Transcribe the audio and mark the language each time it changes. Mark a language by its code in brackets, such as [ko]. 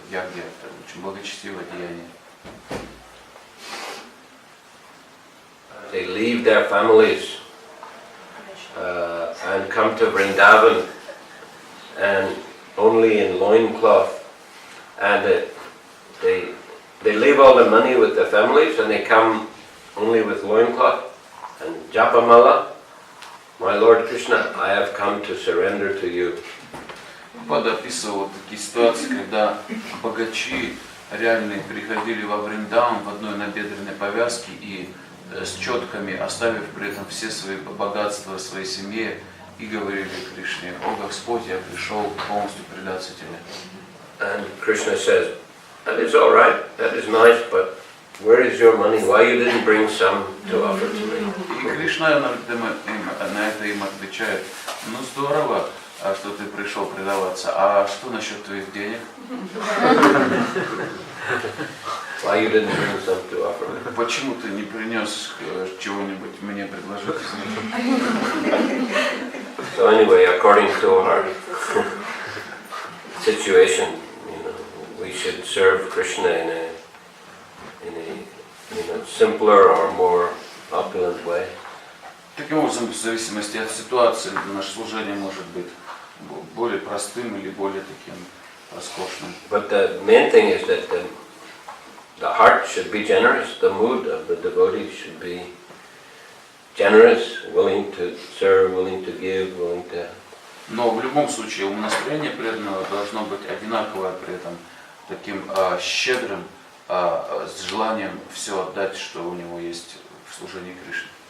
[ru] Ягья — это очень благочестивое деяние. [en] They leave their families and come to Vrindavan, and only in loincloth, and they leave all the money with their families, and they come only with loincloth and japamala. My Lord Krishna, I have come to surrender to you. [ru] Прабхупада описывал такие ситуации, когда богачи реальные приходили во Вриндаван в одной набедренной повязке и с четками, оставив при этом все свои богатства своей семье, и говорили Кришне: «О Господь, я пришел полностью предаться Тебе». [en] And Krishna says, that is all right, that is nice, but where is your money? Why you didn't bring some to offer to me? [ru] И Кришна на это им отвечает: ну здорово, что ты пришел предаваться, а что насчет твоих денег? [en] Why you didn't bring some to offer me? [ru] Почему ты не принес чего-нибудь мне предложить? [en] So anyway, according to our situation, we should serve Krishna in a simpler or more opulent way. [ru] Таким образом, в зависимости от ситуации, наше служение может быть более простым или более таким роскошным. [en] But the main thing is that the heart should be generous. The mood of the devotee should be generous, willing to serve, willing to give, willing to... [ru] Но в любом случае умонастроение преданного должно быть одинаковое, при этом таким щедрым, с желанием все отдать, что у него есть в служении Кришне.